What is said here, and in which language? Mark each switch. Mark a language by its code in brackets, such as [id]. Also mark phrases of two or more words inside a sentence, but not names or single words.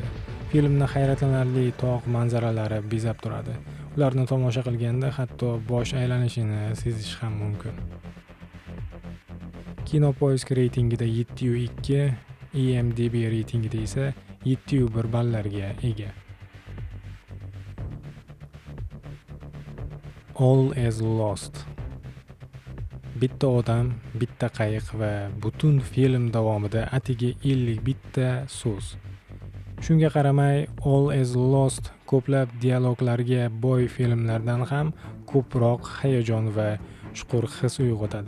[uz] Filmni hayratlanarli tog' manzaralari bezab turadi. Ularni tomosha qilganda hatto bosh aylanishini sezish ham mumkin. Kinopoisk reytingida 7.2, IMDb reytingida esa 7.1 ballarga ega. All is Lost. Bitta odam, bitta qayiq va butun film davomida atigi 50 bitta so'z. Shunga qaramay, All is Lost ko'plab dialoglarga boy filmlardan ham ko'proq hayajon va chuqur his uyg'otadi.